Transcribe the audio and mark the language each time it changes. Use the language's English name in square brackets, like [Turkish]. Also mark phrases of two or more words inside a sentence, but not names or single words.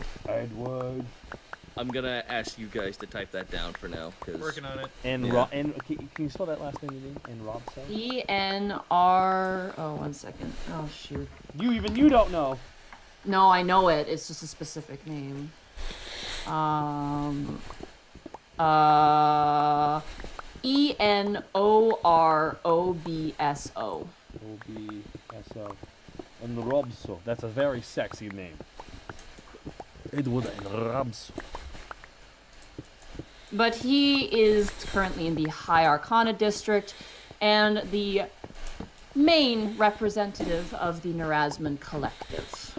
[English] Edward. I'm gonna ask you guys to type that down for now, because Working on it. Can you spell that last name again? Enrobso? E-N-R... Oh, 1 second. Oh, shoot. You don't know. No, I know it. It's just a specific name. E-N-O-R-O-B-S-O. O-B-S-O. Enrobso. That's a very sexy name. Edward Enrobso. But he is currently in the High Arcana District, and the main representative of the Nerazman Collective.